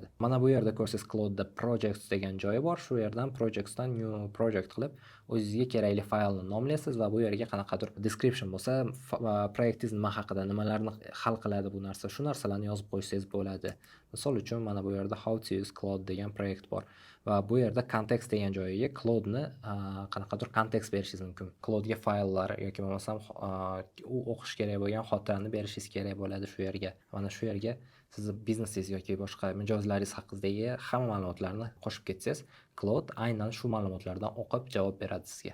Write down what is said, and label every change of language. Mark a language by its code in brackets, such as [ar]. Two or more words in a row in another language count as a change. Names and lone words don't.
[uz] Mana bu yerda ko'rsangiz Cloud'da projects degan joyi bor. Shu yerdan projectsdan [en] new project [uz] qilib o'zingizga kerakli faylni nomlaysiz va bu yerga qanaqadir description bo'lsa, proyektingiz nima haqida, nimalarni hal qiladi bu narsa, shu narsalarni yozib qo'ysangiz bo'ladi. Misol uchun mana bu yerda [en] how to use Cloud [uz] degan proyekt bor va bu yerda context degan joyiga Cloudni qanaqadir kontekst berishingiz mumkin. Cloudga fayllar yoki bo'lmasam u o'qish kerak bo'lgan xotirani berishingiz kerak bo'ladi shu yerga. Mana shu yerga sizni biznesingiz yoki boshqa mijozlaringiz haqidagi hamma ma'lumotlarni qo'shib ketsangiz, Cloud aynan shu ma'lumotlardan o'qib javob beradi sizga.